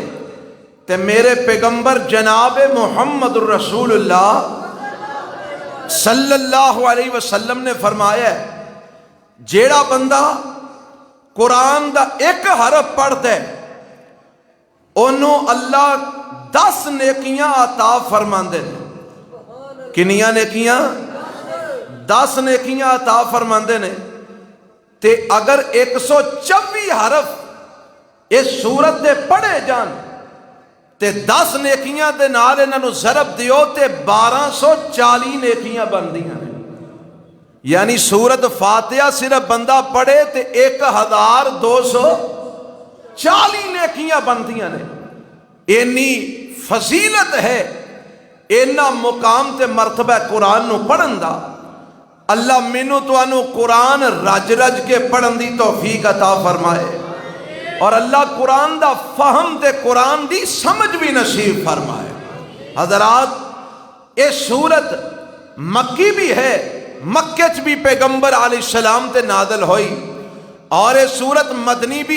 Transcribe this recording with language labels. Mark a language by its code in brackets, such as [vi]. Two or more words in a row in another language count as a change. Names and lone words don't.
[pa] تے میرے پیغمبر جناب محمد الرسول اللہ [ar] صلی اللہ علیہ وسلم [pa] نے فرمایا ہے، جیڑا بندہ قرآن دا ایک حرف پڑھتا ہے انہوں اللہ 10 نیکیاں عطا فرماندے نے۔ کنیاں نیکیاں؟ 10 نیکیاں عطا فرماندے نے۔ تے اگر 124 حرف اس سورت دے پڑھے جان تے 10 نیکیاں دے نال انہاں نوں ضرب دیو تے 1240 نیکیاں بندیاں نے۔ یعنی سورت فاتحہ صرف بندہ پڑھے تے 1240 نیکیاں بندیاں نے۔ اینی فضیلت ہے، اینا مقام تے مرتبہ قرآن نو پڑھن دا۔ اللہ مینوں تانوں قرآن رج رج کے پڑھن دی توفیق عطا فرمائے، اور اللہ قرآن دا فہم تے قرآن دی سمجھ بھی نصیب فرمائے۔ [ur] حضرات، یہ سورت مکی بھی ہے، مکے چ بھی پیغمبر [ar] علیہ السلام [ur] تے نازل ہوئی، اور یہ سورت مدنی بھی